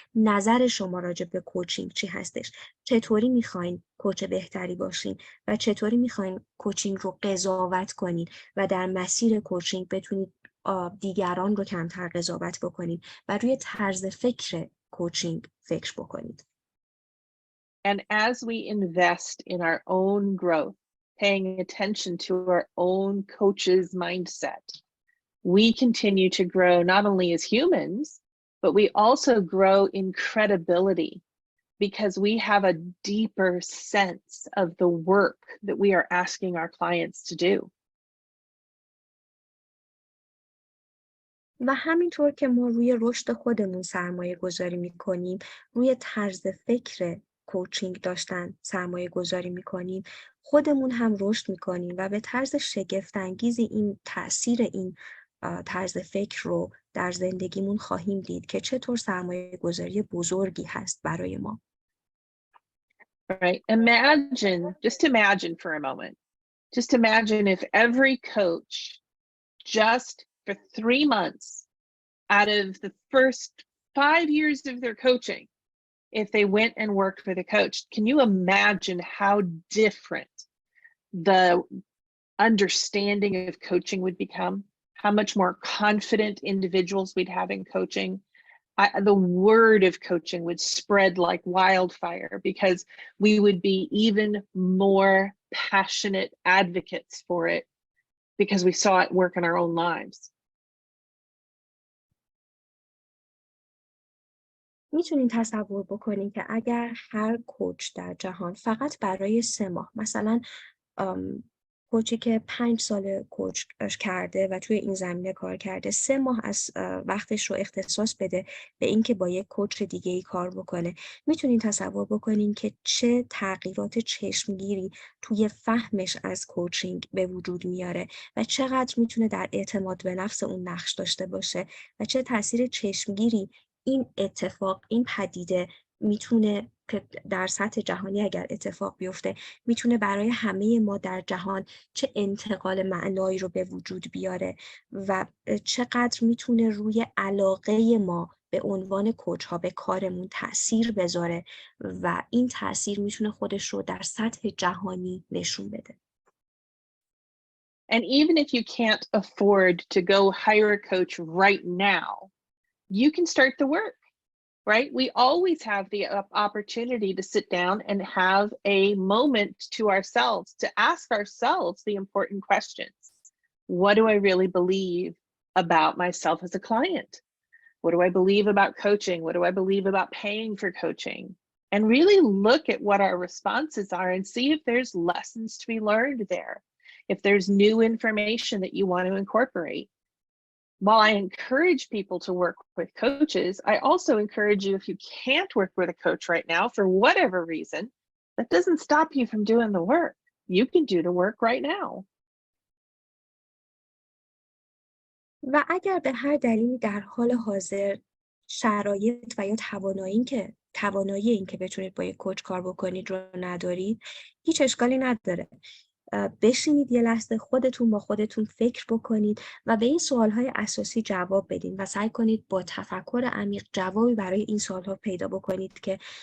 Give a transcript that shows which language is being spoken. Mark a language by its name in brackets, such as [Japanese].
[Persian] نظر شما راجع به کوچینگ چی هستش؟ چطوری میخواین کوچ بهتری باشین و چطوری میخواین کوچینگ رو قضاوت کنید و در مسیر کوچینگ بتونید دیگران رو کمتر قضاوت بکنید و روی طرز فکر کوچینگ فکر بکنید. [English] And as we invest in our own growth, paying attention to our own coach's mindset, we continue to grow not only as humans, but we also grow in credibility because we have a deeper sense of the work that we are asking our clients to do. [Persian] و همینطور که ما روی رشد خودمون سرمایه گذاری میکنیم، روی طرز فکر کوچینگ داشتن سرمایه گذاری میکنیم، خودمون هم رشد میکنیم و به طرز شگفت انگیزی این تأثیر این طرز فکر رو در زندگیمون خواهیم دید که چطور سرمایه گذاری بزرگی هست برای ما. [English] Right. Just imagine for a moment, just imagine if every coach just for 3 months out of the first 5 years of their coaching, if they went and worked with a coach, can you imagine how different the understanding of coaching would become? How much more confident individuals we'd have in coaching? The word of coaching would spread like wildfire because we would be even more passionate advocates for it because we saw it work in our own lives. [Persian] میتونین تصور بکنین که اگر هر کوچ در جهان فقط برای 3 ماه، مثلا کوچی که 5 سال کوچ کرده و توی این زمینه کار کرده، 3 ماه از وقتش رو اختصاص بده به اینکه با یک کوچ دیگه‌ای کار بکنه، میتونین تصور بکنین که چه تغییرات چشمگیری توی فهمش از کوچینگ به وجود میاره و چقدر میتونه در اعتماد به نفس اون نقش داشته باشه و چه تاثیر چشمگیری این اتفاق، این پدیده میتونه که در سطح جهانی اگر اتفاق بیفته میتونه برای همه ما در جهان چه انتقال معنایی رو به وجود بیاره و چقدر میتونه روی علاقه ما به عنوان کوچ ها به کارمون تأثیر بذاره و این تأثیر میتونه خودش رو در سطح جهانی نشون بده. [English] And even if you can't afford to go hire a coach right now, you can start the work, right? We always have the opportunity to sit down and have a moment to ourselves, to ask ourselves the important questions. What do I really believe about myself as a client? What do I believe about coaching? What do I believe about paying for coaching? And really look at what our responses are and see if there's lessons to be learned there, if there's new information that you want to incorporate. While I encourage people to work with coaches, I also encourage you, if you can't work with a coach right now for whatever reason, that doesn't stop you from doing the work. You can do the work right now. [Persian] و اگر به هر دلیلی در حال حاضر شرایط و یا توانایی این که بتونید با یک کوچ کار بکنید رو ندارید، هیچ اشکالی نداره. بشینید یه لحظه خودتون با خودتون فکر بکنید و به این سوالهای اساسی جواب بدین و سعی کنید با تفکر عمیق جوابی برای این سوالها پیدا بکنید که